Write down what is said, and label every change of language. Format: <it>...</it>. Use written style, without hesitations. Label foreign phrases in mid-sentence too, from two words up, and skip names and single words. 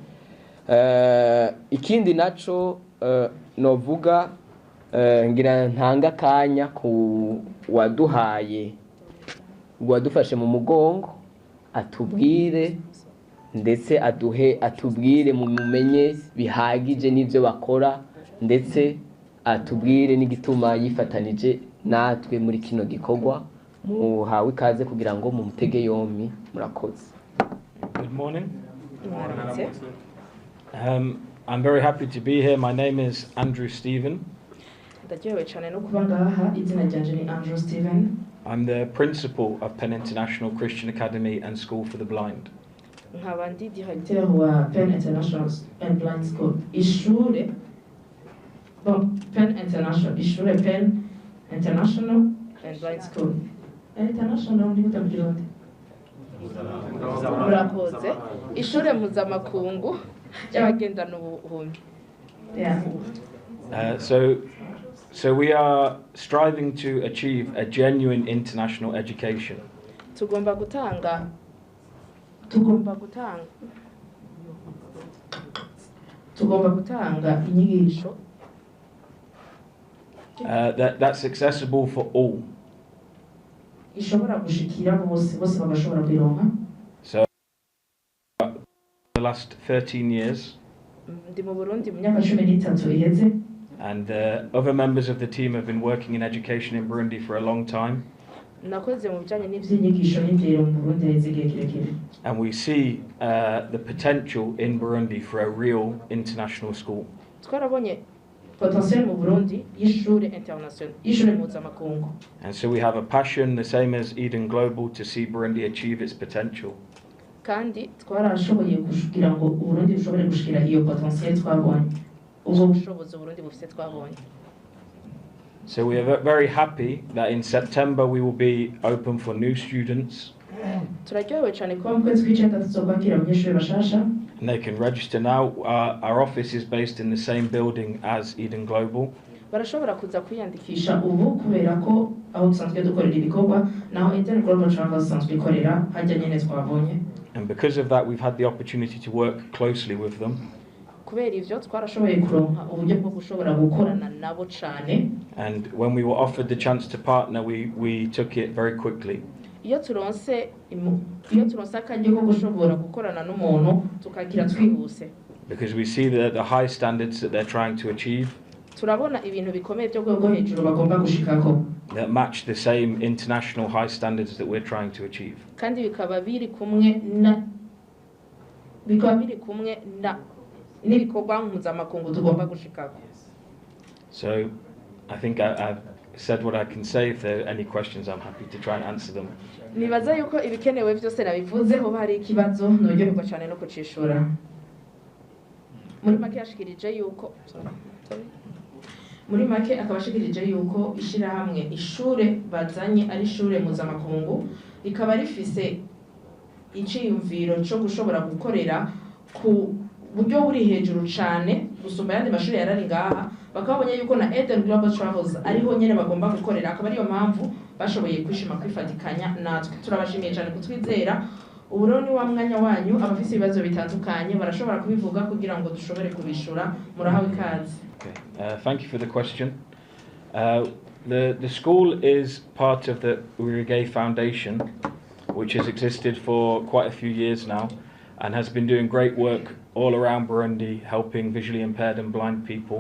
<rn>Ikindi naco novuga, ngira ntanga kanya ku wadufashe mu mugongo atubwire, ndetse atubwire mumenye bihagije n'ivyo bakora, ndetse atubwire n'igituma yifatanije natwe muri kino gikorwa. Muhawe ikaze kugira ngo mumutege yompi. Murakoze.</rn> <en>Good morning. I'm very happy to be here. My name is Andrew Stephen.</en> <rn>Ndaryohewe cyane no kuba ngaha. Izina ryanje ni Andrew Stephen.</rn> <en>I'm the principal of Penn International Christian Academy and School for the Blind.</en> <rn>Nkaba ndi directeur wa Penn International and Blind School. Ishure Penn International, ishure Penn International and Blind School. International ndi gutabironde. Murakoze. Ishure mpuzamakungu y'abagendana ubuhumyi. Yeah.</rn> <en>So we are striving to achieve a genuine international education.</en> <rn>Tugomba gutanga inyigisho</rn> <en>that's accessible for all.</en> <rn>Ishobora gushikira bose bagashobora kwironka.</rn> <en>So the last 13 years.</en> <rn>Ndi mu Burundi mu myaka 13 iheze.</rn> <en>And other members of the team have been working in education in Burundi for a long time.</en> <rn>Nakoze mu bijanye n'ivyinyigisho n'indero mu Burundi heze igihe kirekire.</rn> <en>And we see the potential in Burundi for a real international school.</en> <rn>Twarabonye potentiel mu Burundi y'ishure international, y'ishure mpuzamakungu.</rn> <en>And so we have a passion, the same as Eden Global, to see Burundi achieve its potential.</en> <rn>Kandi twarashoboye kugira ngo Burundi bushobore gushikira iyo potentiel twabonye. Ubushobozi Burundi bufite twabonye.</rn> <en>So we are very happy that in September we will be open for new students.</en> <rn>Turaryohewe cyane kuba mu kwezi kw'icenda tuzokwakira abanyeshuri bashasha.</rn> <en>And they can register now. Our office is based in the same building as Eden Global.</en> <rn>Barashobora kuza kwiyandikisha ubu kubera ko aho dusanzwe dukorera ibikorwa naho Eden Global Travel dusanzwe ikorera hajya nyene twabonye.</rn> <en>And because of that we've had the opportunity to work closely with them.</en> <rn>Kubera ivyo twarashoboye kuronka uburyo bwo gushobora gukorana nabo cyane.</rn> <en>And when we were offered the chance to partner, we took it very quickly.</en> <rn>Iyo turonse akaryo ko gushobora gukorana n'umuntu tukagira twihuse.</rn> <en>Because we see the high standards that they're trying to achieve.</en> <rn>Turabona ibintu bikomeye byo rwego hejuru bagomba gushikako.</rn> <en>That match the same international high standards that we're trying to achieve.</en> <rn>Kandi bikaba biri kumwe n'ibikorwa mpuzamakungu tugomba gushikako.</rn> <en>So I think I've said what I can say. If there are any questions, I'm happy to try and answer them.</en> <rn>Nibaza yuko ibikenewe byose nabivuzeho, hari ikibazo noryoherwa cyane no kucishura. Muri make yashikirije yuko muri make akaba ashikirije yuko ishirahamwe ishure bazanye ari ishure mpuzamakungu rikaba rifise iciyumviro cyo gushobora gukorera ku buryo buri hejuru cane gusumba yandi mashuri yarari ngaha bakabonye yuko na Eden Global Travels ariho nyene bagomba gukorera akaba ariyo mpamvu bashoboye kwishima kwifatikanya natwe turabashimiye cyane kutwizera ubu rero ni wa mwanya wanyu abafise ibibazo bitandukanye barashobora kubivuga kugira ngo dushobore kubishura murahawe ikaze.</rn> <en>Thank you for the question. The school is part of the Urige Foundation, which has existed for quite a few years now and has been doing great work all around Burundi, helping visually impaired and blind people.</en>